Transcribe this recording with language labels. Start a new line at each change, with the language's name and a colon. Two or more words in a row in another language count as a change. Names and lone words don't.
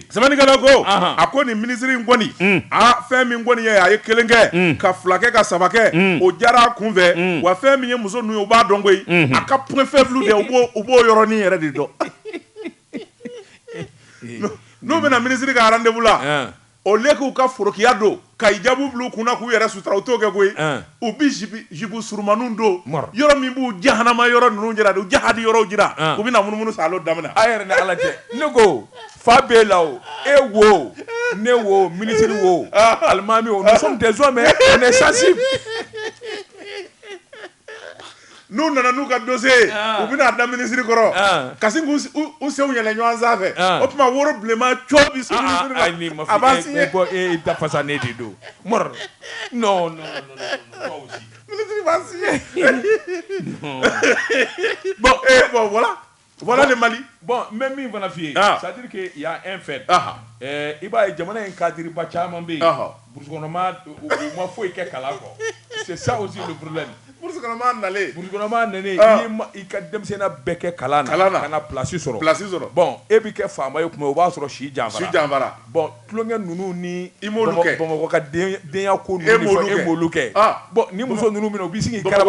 Bambara: sɛbɛnnikɛla ko a ko nin minisiri in kɔni fɛn min kɔni ye a ye kelen kɛ ka fila kɛ ka saba kɛ o diyara a kun fɛ wa fɛn min ye muso ninnu ye u b'a dɔn koyi a ka
French: point faible
Bambara: de u b'o yɔrɔnin yɛrɛ de dɔn n'u bɛna minisiri ka rendez-vous la
French: au lieu
Bambara: k'u ka forokiya don ka hijabu bila u kunna k'u yɛrɛ sutura u t'o kɛ koyi u bi jibu surumaninw don yɔrɔ min b'u jahanama yɔrɔ ninnu jira u jahadi yɔrɔw jira u bɛna munumunu salo daminɛ a yɛrɛ ni ala cɛ ne ko fa b'e la o e wo ne wo minisiri wo alimami wo
French: nous sommes des hommes on est sensibles
Bambara: n'u nana n'u ka dossier u bɛna da minisiri kɔrɔ ka sin k'u senw yɛlɛ ɲɔgɔn sanfɛ o tuma woro bilenman cɔ bi se minisiri la a b'a signé e da fasa ne de don mɔr non
French: minisiri b'a signé bon voilà le Mali bon même
Bambara: min fana f'i ye
French: c'est à dire que il y a un fait
Bambara: i b'a ye jamana in cadreba caman bɛ yen burusi kɔnɔma u ma foyi kɛ kalan kɔ
French: c'est ça aussi le problème
Bambara: burusi kɔnɔma nalen i ka denmisɛnninya bɛɛ kɛ kalan na ka na place sɔrɔ bon e bi kɛ faama ye tuma o b'a sɔrɔ si janfara bon tulonkɛ ninnu ni Bamakɔ ka denya ko ninnu e m'olu kɛ bon ni muso ninnu minɛ u b'i sigi karabati